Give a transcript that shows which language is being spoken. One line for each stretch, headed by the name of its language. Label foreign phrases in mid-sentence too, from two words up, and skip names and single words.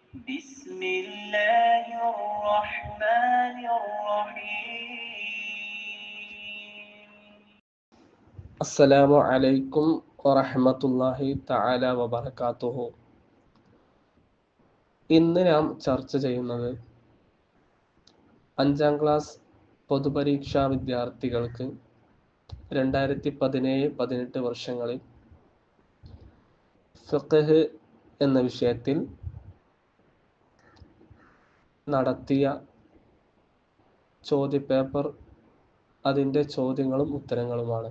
Arabic: بسم الله الرحمن الرحيم. السلام عليكم ورحمة الله تعالى وبركاته.
Malayalam: ഇന്ന് നാം ചർച്ച ചെയ്യുന്നത് 5ാം ക്ലാസ് പൊതുപരീക്ഷാ വിദ്യാർത്ഥികൾക്ക് 2017-18 വർഷങ്ങളിൽ ഫിഖ്ഹ് എന്ന വിഷയത്തിൽ നടത്തിയ ചോദ്യപേപ്പർ, അതിൻ്റെ ചോദ്യങ്ങളും ഉത്തരങ്ങളുമാണ്.